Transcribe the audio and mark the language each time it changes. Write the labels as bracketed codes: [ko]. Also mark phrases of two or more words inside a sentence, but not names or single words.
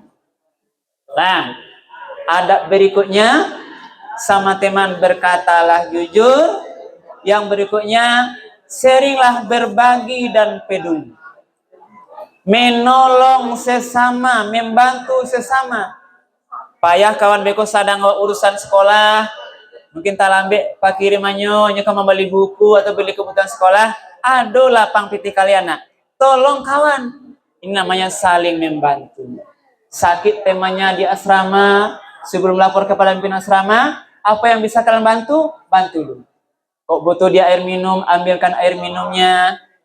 [id] Nah, adab berikutnya, sama teman berkatalah jujur. Yang berikutnya, seringlah berbagi dan peduli. Menolong sesama, membantu sesama. [min] Payah kawan beko sadang urusan sekolah, mungkin tak lambe pak kirimannya nyoka membeli buku atau beli kebutuhan sekolah, ado lapang piti kalian nak. [id] Tolong kawan. Ini namanya saling membantu. Sakit temanya di asrama, sebelum lapor kepada pimpinan asrama, apa yang bisa kalian bantu? Bantu dulu. Kok butuh dia air minum, ambilkan air minumnya.